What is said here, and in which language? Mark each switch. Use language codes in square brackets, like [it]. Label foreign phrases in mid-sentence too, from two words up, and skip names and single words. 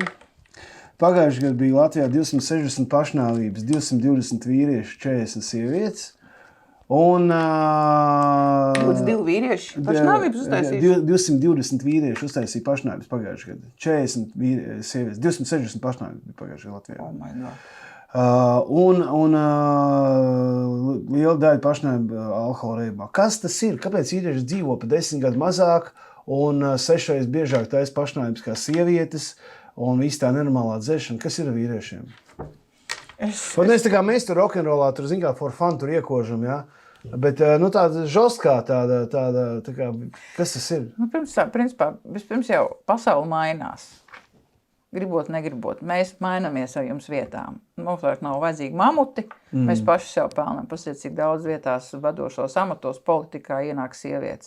[lv] Pagājušajā gadā bija Latvijā 260 pašnāvības, 220 vīrieši, 40 sievietes. Un 22 vīrieši pašnāvības uztaisīja? 220 vīrieši uztaisīja pašnāvības pagājušajā gadā. 40 sievietes, 260 pašnāvības bija pagājušajā Latvijā. [en] Oh my God. [lv] Liela daļa pašnāvība alkohola reibumā. Kas tas ir? Kāpēc vīrieši dzīvo pa 10 gadu mazāk un 6 reizes biežāk taisa pašnāvības kā sievietes? Un viss tā nenormālā dzēšana, kas ir ar vīriešiem? Mēs tur rokenrolā, tur zin kā [en] for fun [lv] tur iekožam, jā? Bet tāda žostkā tāda kā, kas tas ir? Principā, vispirms jau pasauli mainās. Gribot, negribot. Mēs mainamies ar jums vietām. Mums vairs nav vajadzīgi mamuti. Mēs paši sev pelnām. Pasiet, cik daudz vietās vadošos amatos politikā ienāk sievietes.